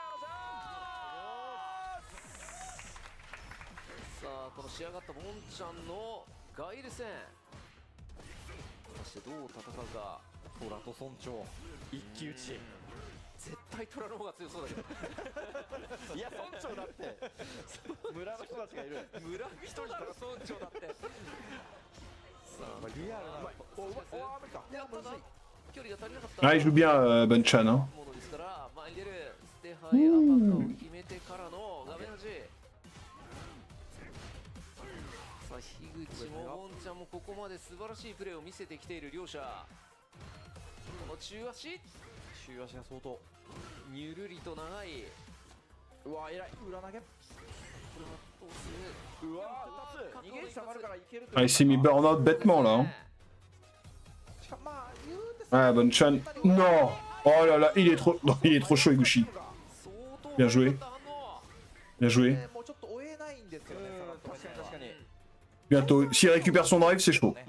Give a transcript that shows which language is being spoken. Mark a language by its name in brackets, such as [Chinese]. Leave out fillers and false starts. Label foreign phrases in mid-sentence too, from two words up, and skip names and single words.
[French] Ah, il joue bien Bonchan. Hein. Ouh. [Japanese] 樋口もボンちゃんもここまで素晴らしいプレーを見せてきている両者。この中足が相当にゅるりと長い。うわ、偉い裏投げ。うわ、2つ逃げ下がるからいけると。 [French] Ah, il s'est mis burn-out bêtement là. Hein. Ah, Bonchan. Non. Oh là là, il est trop, non, il est trop chaud Higuchi. Bien joué. Bien joué. Bientôt. S'il récupère son drive, c'est chaud.